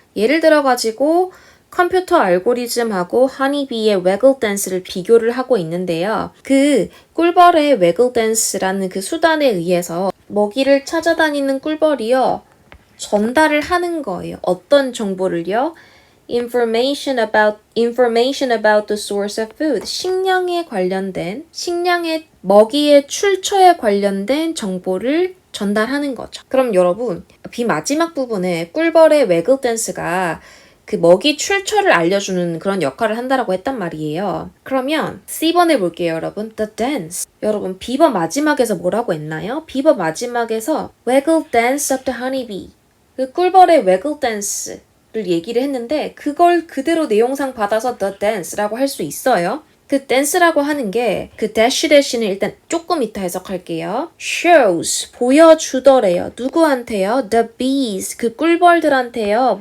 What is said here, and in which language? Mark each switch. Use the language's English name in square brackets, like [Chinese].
[Korean] 예를 들어가지고 컴퓨터 알고리즘하고 허니비의 waggle dance를 비교를 하고 있는데요. 그 꿀벌의 waggle dance라는 그 수단에 의해서 먹이를 찾아다니는 꿀벌이요. 전달을 하는 거예요. 어떤 정보를요? [English] information about the source of food. [Korean] 식량에 관련된, 식량의 먹이의 출처에 관련된 정보를 전달하는 거죠. 그럼 여러분, B 마지막 부분에 꿀벌의 waggle dance가 그 먹이 출처를 알려주는 그런 역할을 한다라고 했단 말이에요. 그러면 C번 해볼게요, 여러분. [English] The dance. [Korean] 여러분, B번 마지막에서 뭐라고 했나요? B번 마지막에서 [English] waggle dance of the honeybee. [Korean] 그 꿀벌의 waggle dance를 얘기를 했는데 그걸 그대로 내용상 받아서 the dance라고 할 수 있어요. 그 dance라고 하는 게 그 dash는 일단 조금 이따 해석할게요. shows 보여주더래요. 누구한테요? [English] The bees [Korean] 그 꿀벌들한테요.